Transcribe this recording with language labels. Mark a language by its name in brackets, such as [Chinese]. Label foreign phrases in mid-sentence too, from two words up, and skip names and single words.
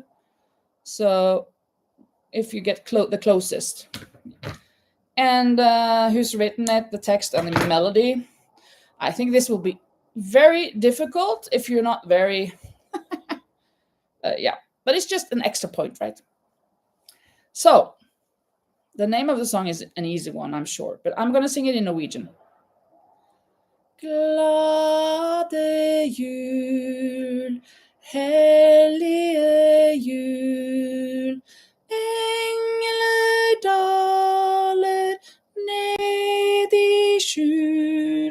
[English] So if you get the closest, and who's written it, the text and the melody, I think this will be very difficult if you're not very yeah, but it's just an extra point, right? So the name of the song is an easy one, I'm sure, but I'm gonna sing it in Norwegian. [Norwegian] Glade jul, hellige jul, engler daler ned i skjul.